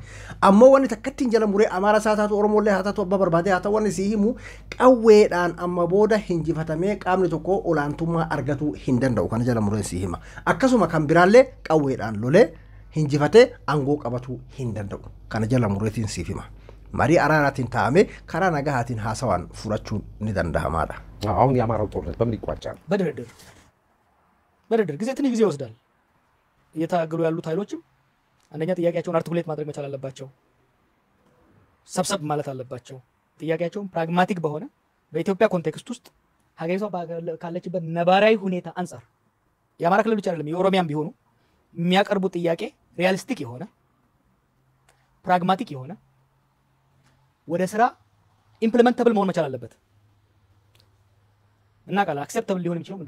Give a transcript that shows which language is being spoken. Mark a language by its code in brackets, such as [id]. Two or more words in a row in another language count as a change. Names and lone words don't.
[om] Ammoo wanni takkatti hin jala muree Amaara isaa taatu Oromoo illee haa taatu abbaa barbaadee haa ta'u wanni sii himu qawweedhaan amma booda hinjifatamee qaamni tokko olaantummaa argatuu hin danda'u kana jala mureen sii hima. Akkasuma kan biraallee qawweedhaan lolee hinjifatee aangoo qabatuu hin danda'u. Kana jala mureetiin siif hima. Marii araaraatiin taa'amee karaa nagahaatiin haasawaan furachuun ni danda'amaadha. [am] አሁን የአማራው ጦርነት በምን ይቋጫል? በድርድር ጊዜ ትንሽ ጊዜ ይወስዳል። እየታገሉ ያሉት ኃይሎችም አንደኛ ጥያቄያቸውን አርቲኩሌት ማድረግ መቻል አለባቸው። ሰብሰብ ማለት አለባቸው። ጥያቄያቸውን ፕራግማቲክ በሆነ በኢትዮጵያ ኮንቴክስት ውስጥ ሀገሪቷ ካለችበት ነባራዊ ሁኔታ አንፃር የአማራ ክልል ብቻ አይደለም የኦሮሚያም ቢሆኑ የሚያቀርቡት ጥያቄ ሪያሊስቲክ የሆነ ፕራግማቲክ የሆነ ወደ ስራ ኢምፕሊመንተብል መሆን መቻል አለበት እና ቃል አክሴፕተብል ሊሆን የሚችለው ምንድነው?